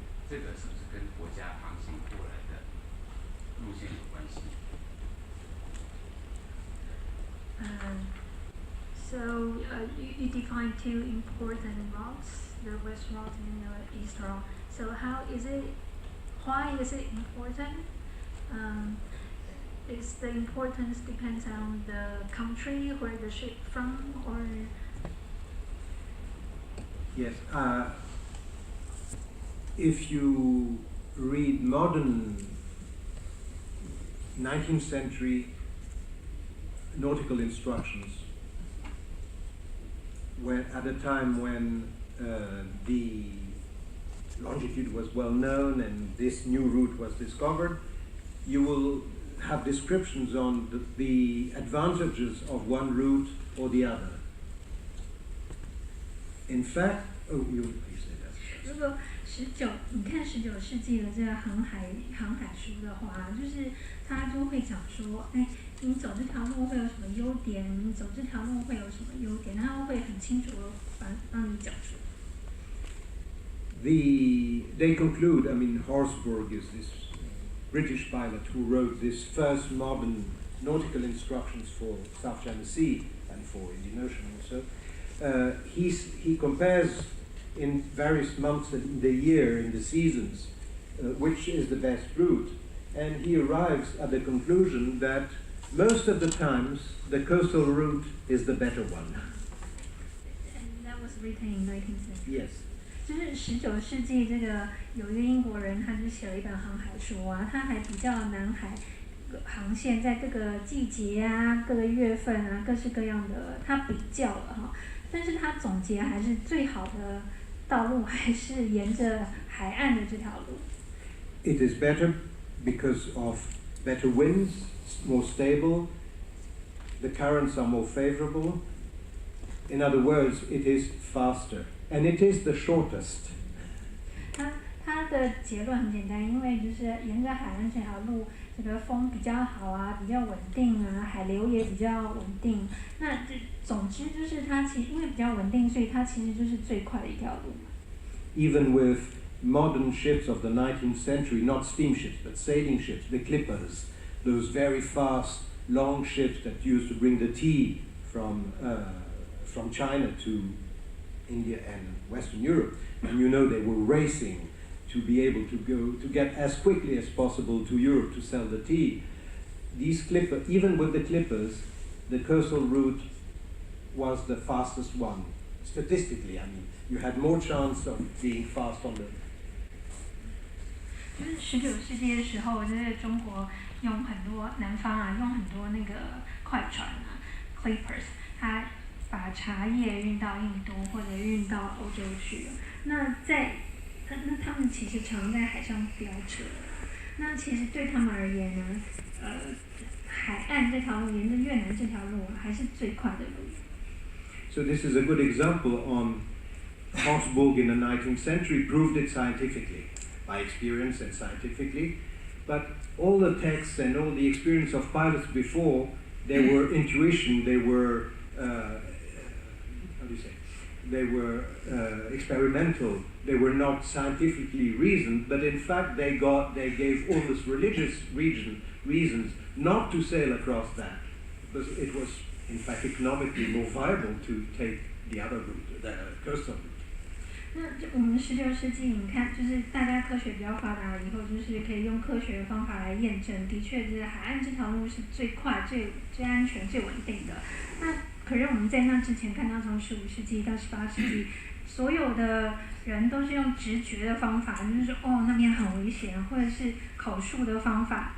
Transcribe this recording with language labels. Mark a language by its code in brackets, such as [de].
[zh] 这个是不是跟国家航行过来的路线有关系？ [en] So you define two important routes, the west route and the east route. So how is it? Why is it important? Is the importance depends on the country where the ship from, or Yes. If you read modern 19th century nautical instructions, when at a time when the longitude was well known and this new route was discovered, you will have descriptions on the advantages of one route or the other. In fact, you say that. [zh] 如果你看19世纪的这个航海书的话，就是他就会讲说，哎，你走这条路会有什么优点，你走这条路会有什么优点，他会很清楚的帮你讲述。 [en] They conclude, I mean, Horsburgh is this British pilot who wrote this first modern nautical instructions for South China Sea and for Indian Ocean also. He compares in various months in the year, in the seasons, which is the best route, and he arrives at the conclusion that most of the times the coastal route is the better one. And that was written in 19th century. Yes. [zh] 就是19世纪，这个有一个英国人，他就写了一本航海书啊，他还比较南海航线在各个季节啊、各个月份啊、各式各样的，他比较了哈。但是他总结还是最好的道路还是沿着海岸的这条路。 [en] It is better because of better winds, more stable, the currents are more favorable. In other words, it is faster, and it is the shortest. [zh] 他的结论很简单，因为就是沿着海岸这条路，这个风比较好啊，比较稳定啊，海流也比较稳定。那总之就是它其实因为比较稳定，所以它其实就是最快的一条路。 [en] Even with modern ships of the 19th century, not steamships but sailing ships, the clippers, those very fast, long ships that used to bring the tea from China to India and Western Europe, and you know they were racing to be able to get as quickly as possible to Europe to sell the tea. These clippers, even with the clippers, the coastal route was the fastest one. Statistically, I mean, you had more chance of being fast on the. [zh] 就是19世纪的时候，就是中国用很多南方啊，用很多那个快船啊 ，clippers， 它把茶叶运到印度或者运到欧洲去。那他们其实常在海上飙车。那其实对他们而言呢，海岸这条路，沿着越南这条路还是最快的路。 [en] So this is a good example on Horsburgh in the 19th century proved it scientifically, by experience and scientifically. But all the texts and all the experience of pilots before, they were intuition, they were, how do you say? They were experimental. They were not scientifically reasoned, but in fact they gave almost religious reasons not to sail across that, because it was in fact economically more viable to take the other route, the coastal route. [zh] 那我们19世纪，你看，就是大家科学比较发达了以后，就是可以用科学的方法来验证，的确，就是海岸这条路是最快、最安全、最稳定的。那可是我们在那之前看到，从15世纪到18世纪，所有的人都是用直觉的方法，就是说，哦，那边很危险，或者是口述的方法。